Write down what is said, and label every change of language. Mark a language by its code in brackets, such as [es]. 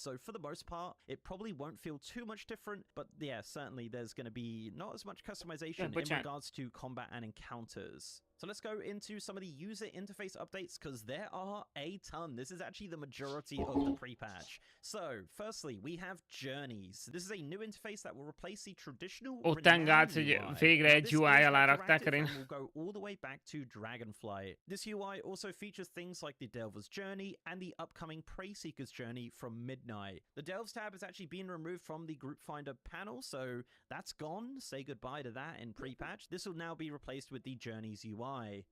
[en] So for the most part, it probably won't feel too much different. But yeah, certainly there's going to be not as much customization in regards to combat and encounters. So let's go into some of the user interface updates, because there are a ton. This is actually the majority of the pre-patch. So, firstly, we have Journeys. This is a new interface that will replace the traditional Thank God, [hu] hogy végre egy UI alá rakták Karin. [en] Will go all the way back to Dragonflight. This UI also features things like the Delver's Journey and the upcoming Prey Seeker's Journey from Midnight. The Delves tab has actually been removed from the Group Finder panel, so that's gone. Say goodbye to that in pre-patch. This will now be replaced with the Journeys UI.